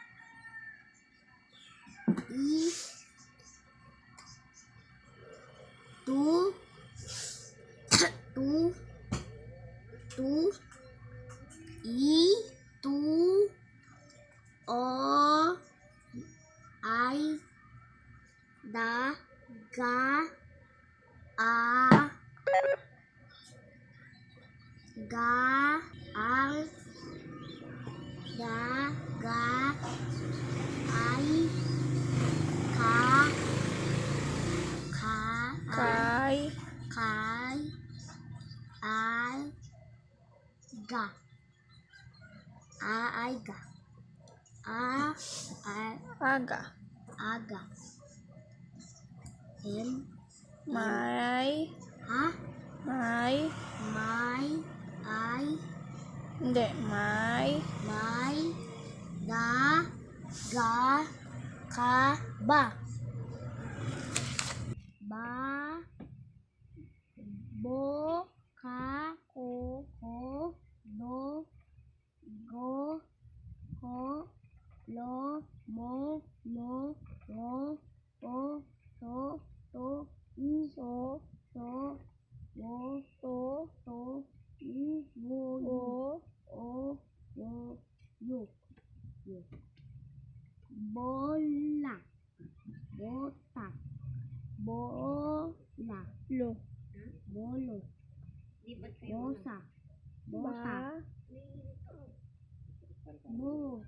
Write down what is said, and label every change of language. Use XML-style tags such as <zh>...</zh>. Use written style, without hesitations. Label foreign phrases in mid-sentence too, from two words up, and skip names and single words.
<tl>Tu. Tu. O. Ay. Da. Ga. A. Ga. Al. Da. Ga. Ay. Ka. Kay. Ay. Ga. Ay ga. Aga. Aga. May. Ha? May. Ay. Hindi. May. Da. Ga. Ka. Ba. Bo. Ka. Ko. Do. Go. Ko. Lo. Mo. Ro. O. To. So. Wo. To. Wo. Yo. Bola. Bota. Bola. Lo. Bolo. Bosa. Bota. Bo.</tl>